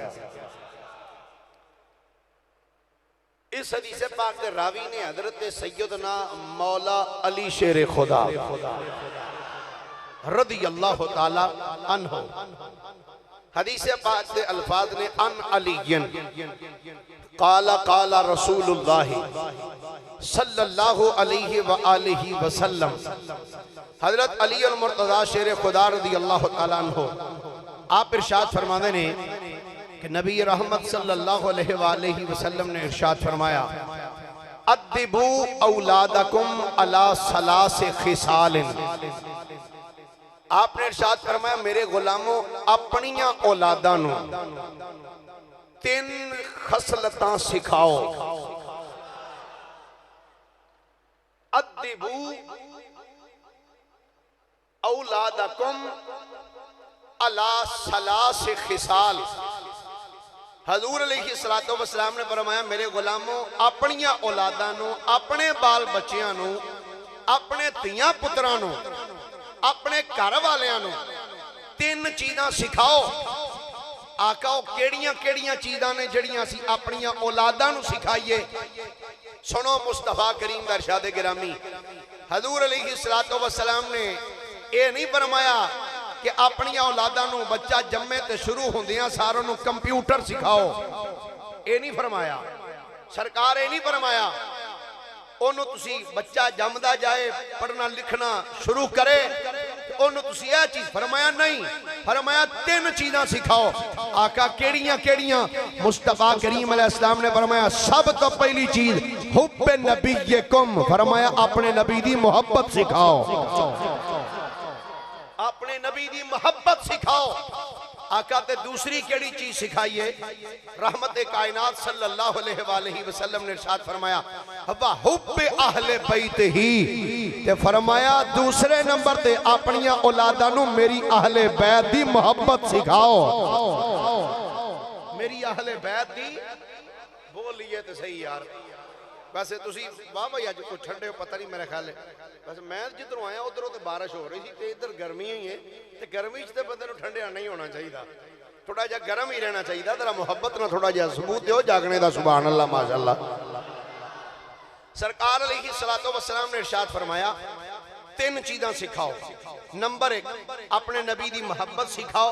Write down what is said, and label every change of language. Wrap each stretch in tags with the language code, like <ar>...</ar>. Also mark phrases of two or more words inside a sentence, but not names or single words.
<pa>اس حدیث پاک دے راوی نے حضرت سیدنا مولا علی شیر خدا</pa> <ar>رضی اللہ تعالی عنہ</ar> <pa>حدیث پاک دے الفاظ نے</pa> <ar>ان علیین قال قال رسول اللہ صلی اللہ علیہ وآلہ وسلم.</ar> <pa>حضرت علی المرتضی شیر خدا</pa> <ar>رضی اللہ تعالیٰ عنہ</ar> <pa>آپ ارشاد فرمانے نے کہ نبی رحمت</pa> <ar>صلی اللہ علیہ وآلہ وسلم</ar> <pa>نے ارشاد فرمایا</pa> <ar>ادبو اولادکم علی ثلاث خصال.</ar> <pa>آپ نے ارشاد فرمایا میرے غلاموں اپنیاں اولادانوں 3 خصلتاں سکھاؤ.</pa> <ar>ادبو اولادکم علی ثلاث خصال.</ar> <pa>حضور</pa> <ar>علیہ السلام</ar> <pa>نے فرمایا میرے غلاموں اپنیاں اولادانوں اپنے بال بچیاں اپنے تیاں پترانوں اپنے گھر والیاں 3 چیزاں سکھاؤ. آقا کیڑیاں چیزاں نے جڑیاں سی اپنیاں اولاداں نو سکھائیے. سنو مصطفیٰ کریم دا ارشاد گرامی حضور</pa> <ar>علیہ السلام</ar> <pa>نے اے نہیں فرمایا کہ اپنیاں اولاداں نو بچہ جمعے تے شروع ہوندیاں ساروں نو کمپیوٹر سکھاؤ. اے نہیں فرمایا سرکار. اے نہیں فرمایا انہوں تسی بچہ جمدہ جائے پڑھنا لکھنا شروع کرے انہوں تسی یہ چیز فرمایا نہیں. فرمایا 3 چیزاں سکھاؤ. آقا کیڑیاں مصطفیٰ کریم</pa> <ar>علیہ السلام</ar> <pa>نے فرمایا سب تو پہلی چیز</pa> <ar>حب نبیکم.</ar> <pa>فرمایا اپنے نبی دی محبت سکھاؤ. اپنے نبی دی محبت سکھاؤ. آقا تے دوسری کیڑی چیز سکھائیے رحمت کائنات</pa> <ar>صلی اللہ علیہ وآلہ وسلم</ar> <pa>نے ارشاد فرمایا</pa> <ar>وَحُبِّ أَهْلِ بَيْتِهِ.</ar> <pa>تے فرمایا دوسرے نمبر تے اپنیاں اولادانوں میری اہل بیت دی محبت سکھاؤ. میری اہل بیت دی بولیے تے صحیح یار. ویسے تسی واہ بھائی آج کو چھڑے ہو پتہ نہیں میرے خیال ہے. ویسے میں جدھروں آیا ادھروں تے بارش ہو رہی تھی تے ادھر گرمی ہی ہے تے گرمی تے بندے نو ٹھنڈیا نہیں ہونا چاہیے. تھوڑا جا گرم ہی رہنا چاہیے. ذرا محبت نہ تھوڑا جا ثبوت دیو جاگنے دا.</pa> <ar>سبحان اللہ ماشاءاللہ.</ar> <pa>سرکار</pa> <ar>علیہ السلام</ar> <pa>نے ارشاد فرمایا تین چیزاں سکھاؤ. نمبر 1 اپنے نبی دی محبت سکھاؤ.</pa>